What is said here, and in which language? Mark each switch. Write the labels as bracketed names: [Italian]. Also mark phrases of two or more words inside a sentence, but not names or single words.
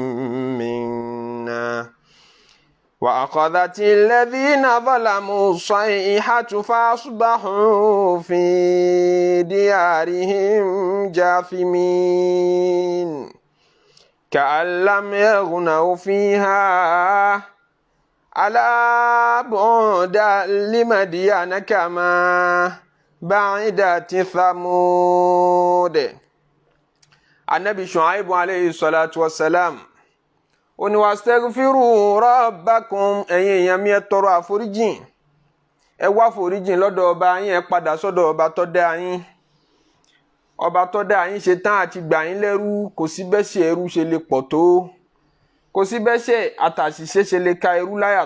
[Arabic] منا وأخذت الذين ظلموا الصيحة فأصبحوا في ديارهم جاثمين كأن لم يغنوا فيها ألا بعدا لمدين كما بعدت ثمود. النبي شعيب عليه الصلاة والسلام [Yoruba] ó ní [Arabic] استغفروا ربكم [Yoruba] ẹ̀yin èèyàn mi ẹ tọrọ àforíjìn ẹ wá àforíjìn lọ́dọ̀ ọba yín ẹ padà sọ́dọ̀ ọba tó dá yín ọba tó dá yín ṣe tán àti gbà yín lẹ́rú kò sí bẹ́ṣẹ̀ ẹrú ṣe lè pọ̀ tó kò sí bẹ́ṣẹ̀ àtàṣìṣe ṣe lè ka ẹrú láyà